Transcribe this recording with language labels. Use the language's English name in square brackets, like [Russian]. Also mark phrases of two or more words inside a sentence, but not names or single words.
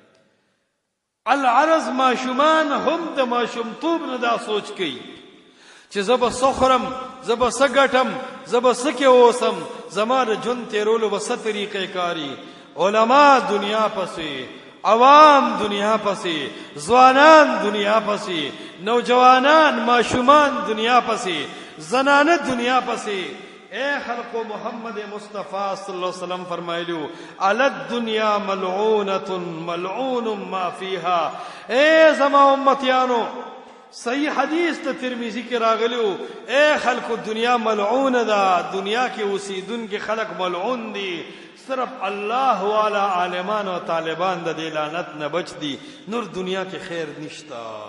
[Pashto] العرض ماشومان هم د ماشومتوب نه دا سوچ کوي چې زه به څه خورم، زه به څه ګټم، زه به څه کې اوسم، زما د ژوند تېرولو به څه طریقې کاري. علما دنیا پسې، عوام دنیا پسې، ځوانان دنیا پسې، نوجوانان ماشومان دنیا پسې، زنانه دنیا پسې. اے خلق محمد مصطفیٰ [Arabic] صلی اللہ علیہ وسلم [Pashto] فرمایلیو [Arabic] علی الدنیا ملعونۃ ملعون ما فیها. [Pashto] اے زما امتیانو، صحیح حدیث ته ترمذی کې راغلیو، اے خلق دنیا ملعون ده، دنیا کې اوسیدونکي خلق ملعون دي، صرف الله والا عالمان او طالبان د دې لعنت نه بچ دي، نور دنیا کې خیر نشتا.